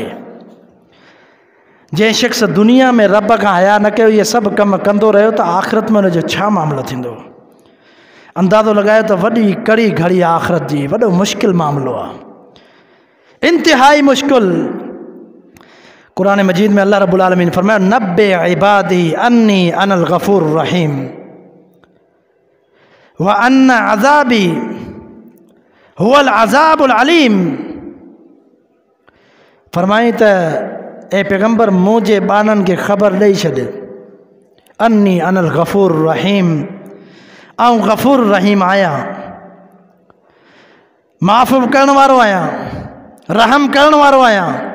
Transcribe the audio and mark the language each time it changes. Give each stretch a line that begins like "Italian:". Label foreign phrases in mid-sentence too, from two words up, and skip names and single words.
Sindhi: जंहिं शख़्स दुनिया में रब खां हया न कयो, इहे सभु कम कंदो रहियो, त आख़िरत में हुनजो छा मामिलो थींदो? अंदाज़ो लॻायो त वॾी कड़ी घड़ी आख़िरत जी, वॾो मुश्किल मामिलो आहे, इंतिहाई मुश्किल। कुरान मजीद में
Arabic: الله رب العالمين फरमाया, نبئ عبادي أني أنا الغفور الرحيم وأن عذابي هو العذاب الأليم.
Sindhi: फरमाई त ए पैगंबर, मुंहिंजे बाननि खे ख़बर ॾेई छॾ,
Arabic: أني أنا الغفور الرحيم,
Sindhi: आऊं गफूर रहीम आहियां, माफ़ करण वारो आहियां, रहम करण वारो आहियां।